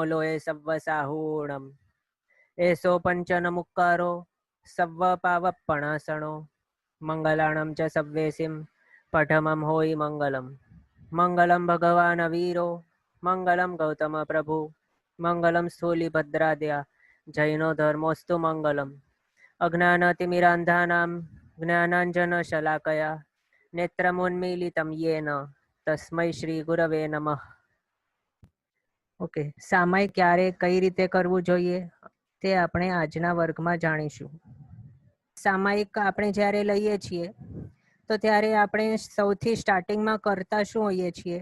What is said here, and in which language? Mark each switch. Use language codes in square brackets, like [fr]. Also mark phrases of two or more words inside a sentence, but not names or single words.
[pra] लोये सव्वसाहूणं एसो पंचनमुक्कारो सव्वपावप्पणासणो मंगलाणं च सव्वेसिं पठमं होई [sa] मंगलम मंगलम भगवान वीरो मंगलम गौतम प्रभु मंगलम स्थूलिभद्राद्या जैनो धर्मोस्तु मंगलम अज्ञानतिमिरान्धानां ज्ञानाञ्जनशलाकया नेत्रमुन्मीलितं येन तस्मै શ્રી ગુરવે નમઃ. [gu] ઓકે, સામાયિક ક્યારે કઈ રીતે કરવું જોઈએ તે આપણે આજના વર્ગમાં જાણીશું. સામાયિક આપણે જ્યારે લઈએ છીએ તો ત્યારે આપણે સૌથી સ્ટાર્ટિંગમાં કરતા શું હોઈએ છીએ?